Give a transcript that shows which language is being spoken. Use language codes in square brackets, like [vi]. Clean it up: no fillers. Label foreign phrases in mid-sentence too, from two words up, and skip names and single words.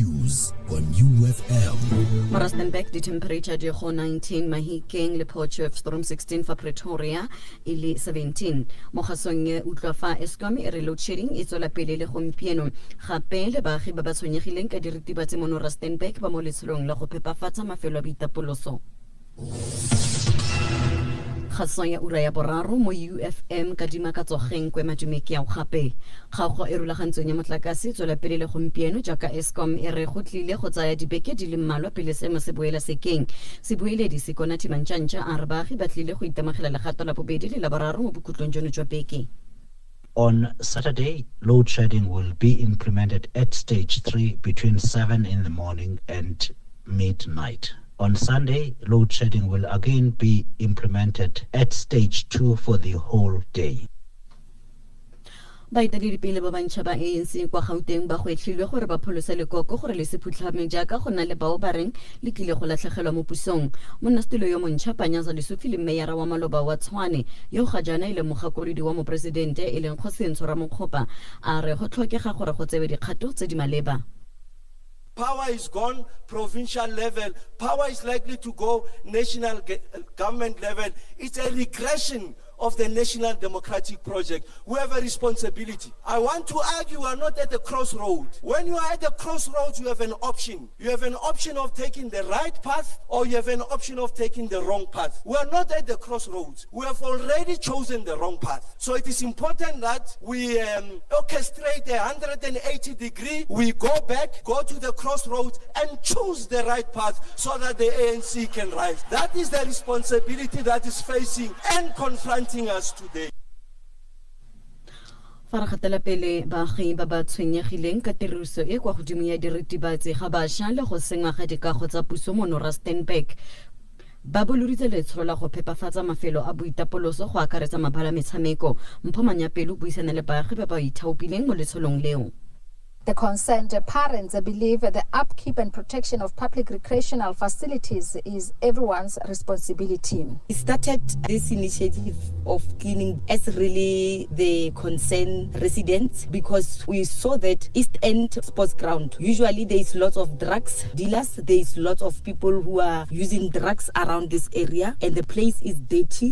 [en] news on UFM. [tn] Rustenburg, [en] the temperature [tn] di go 19, Mahikeng le Potchefstroom storm 16 fa Pretoria ili 17. Mo gasong e utlwa fa Eskom e re [en] load shedding [tn] e tswela pele le gompieno. Gape le baagi ba ba tshwenyegileng ka diritibatsi mo Rustenburg ba mo letsholong la go phepafatsa mafelo a boitapoloso. Kgaso ya ura ya boraro mo UFM ka dimakatsogeng kwe madumeki ya gape kgago e rulagantsweng ya motlakase tswela pele le gompieno jaaka Eskom e re go tlile go tsaya dibeke di le mmalwa pele seemo se boela sekeng se boeledi se kona timantšantša a re baagi ba tlile go itemogela legato la bobedi le la boraro mo bokhutlong jono jwa beke. [en] On Saturday, load shedding will be implemented at stage 3 between 7 in the morning and midnight. On Sunday, load shedding will again be implemented at stage 2 for the whole day. [tn] Baeteledipele ba bantšha ba ANC kwa Gauteng ba gwetlhilwe gore ba pholose lekoko gore le se phutlhame jaaka go na le bao ba reng le tlile go latlhegelwa mo pusong. Monnasetilo yo montšha Panyaza Lesufi le meyara wa Maloba wa Tshwane yo ga jaana e le mogakolodi wa moporesidente e leng Kgosentsho Ramokgopa a re go tlhokega gore go tsewe dikgato tse di maleba. [en] Power is gone, provincial level. Power is likely to go national government level. It's a regression of the national democratic project. We have a responsibility. I want to argue we are not at the crossroad. When you are at the crossroads, you have an option. You have an option of taking the right path or you have an option of taking the wrong path. We are not at the crossroads. We have already chosen the wrong path. So it is important that we orchestrate a 180-degree. We go back, go to the crossroads and choose the right path so that the ANC can rise. That is the responsibility that is facing and confronting us today. [tn] Faragatela pele baagi ba ba tshwenyegileng ka tiriso e kwa godimo ya diritibatsi ga bašwa le go sengwa ga dikago tsa puso mo Rustenburg ba boloditse letsholo la go phepafatsa mafelo a boitapoloso go akaretsa mabala metshameko. Mpho Manyapelo buisana le baagi ba ba ithaopileng mo letsholong leo. [en] The concerned parents believe the upkeep and protection of public recreational facilities is everyone's responsibility. We started this initiative of cleaning as really the concerned residents because we saw that East End Sports Ground, usually there is lots of drugs dealers, there is lots of people who are using drugs around this area and the place is dirty.